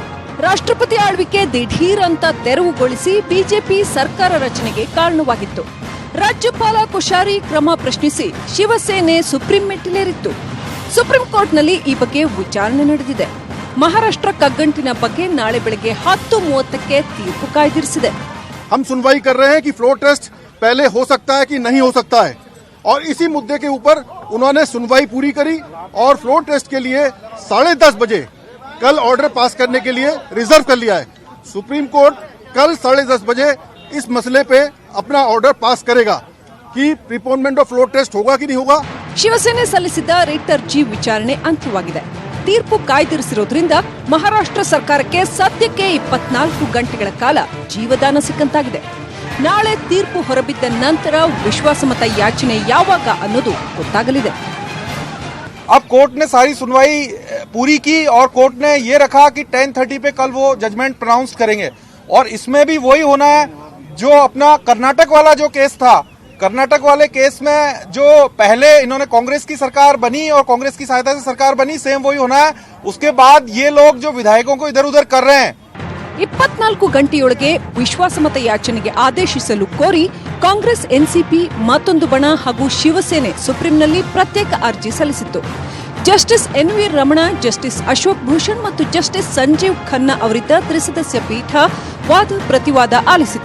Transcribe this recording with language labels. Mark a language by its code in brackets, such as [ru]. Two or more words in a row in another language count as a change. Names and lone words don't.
[kn] ರಾಷ್ಟ್ರಪತಿ ಆಳ್ವಿಕೆ ದಿಢೀರ್ ಅಂತ ತೆರವುಗೊಳಿಸಿ ಬಿಜೆಪಿ ಸರ್ಕಾರ ರಚನೆಗೆ ಕಾರಣವಾಗಿತ್ತು. ರಾಜ್ಯಪಾಲ ಕೋಶ್ಯಾರಿ ಕ್ರಮ ಪ್ರಶ್ನಿಸಿ ಶಿವಸೇನೆ ಸುಪ್ರೀಂ ಮೆಟ್ಟಿಲೇರಿತ್ತು. ಸುಪ್ರೀಂ ಕೋರ್ಟ್ನಲ್ಲಿ ಈ ಬಗ್ಗೆ ವಿಚಾರಣೆ ನಡೆದಿದೆ. ಮಹಾರಾಷ್ಟ್ರ ಕಗ್ಗಂಟಿನ ಬಗ್ಗೆ ನಾಳೆ ಬೆಳಗ್ಗೆ 10:30ಕ್ಕೆ ತೀರ್ಪು ಕಾಯ್ದಿರಿಸಿದೆ. [hi] हम सुनवाई कर रहे हैं कि [en] floor test [hi] पहले हो सकता है कि नहीं हो सकता है, और इसी मुद्दे के ऊपर उन्होंने सुनवाई पूरी करी और [en] floor test [hi] के लिए 10:30 बजे कल [en] order pass [hi] करने के लिए रिजर्व कर लिया है. सुप्रीम कोर्ट कल 10:30 बजे इस मसले पे अपना [en] order pass [hi] करेगा कि [en] preponement of floor test [hi] होगा कि नहीं होगा. [kn] ಶಿವಸೇನೆ ಸಲ್ಲಿಸಿದ್ದ ರಿಟ್ ಅರ್ಜಿ ವಿಚಾರಣೆ ಅಂತ್ಯವಾಗಿದೆ. ತೀರ್ಪು ಕಾಯ್ದಿರಿಸಿರೋದ್ರಿಂದ ಮಹಾರಾಷ್ಟ್ರ ಸರ್ಕಾರಕ್ಕೆ ಸದ್ಯಕ್ಕೆ 24 ಗಂಟೆಗಳ ಕಾಲ ಜೀವದಾನ ಸಿಕ್ಕಂತಾಗಿದೆ. ನಾಳೆ ತೀರ್ಪು ಹೊರಬಿದ್ದ ನಂತರ ವಿಶ್ವಾಸಮತ ಯಾಚನೆ ಯಾವಾಗ ಅನ್ನೋದು ಗೊತ್ತಾಗಲಿದೆ. [hi] अब कोर्ट ने सारी सुनवाई पूरी की और कोर्ट ने ये रखा कि 10:30 पे कल वो [en] judgment pronounce [hi] करेंगे. और इसमें भी वही होना है जो अपना कर्नाटक वाला जो केस था. कर्नाटक वाले केस में जो पहले इन्होंने कांग्रेस की सरकार बनी और कांग्रेस की सहायता से सरकार बनी, सेम वही होना है. उसके बाद ये लोग जो विधायकों को इधर उधर कर रहे हैं, [kn] 24 ಗಂಟೆಯೊಳಗೆ ವಿಶ್ವಾಸಮತ ಯಾಚನೆಗೆ ಆದೇಶಿಸಲು ಕೋರಿ ಕಾಂಗ್ರೆಸ್, ಎನ್ಸಿಪಿ, ಮತ್ತೊಂದು ಬಣ ಹಾಗೂ ಶಿವಸೇನೆ ಸುಪ್ರೀಂನಲ್ಲಿ ಪ್ರತ್ಯೇಕ ಅರ್ಜಿ ಸಲ್ಲಿಸಿತ್ತು. ಜಸ್ಟಿಸ್ ಎನ್.ವಿ. ರಮಣ, ಜಸ್ಟಿಸ್ ಅಶೋಕ್ ಭೂಷಣ್ ಮತ್ತು ಜಸ್ಟಿಸ್ ಸಂಜೀವ್ ಖನ್ನಾ ಅವರಿದ್ದ ತ್ರಿಸದಸ್ಯ ಪೀಠ ವಾದ ಪ್ರತಿವಾದ ಆಲಿಸಿತು.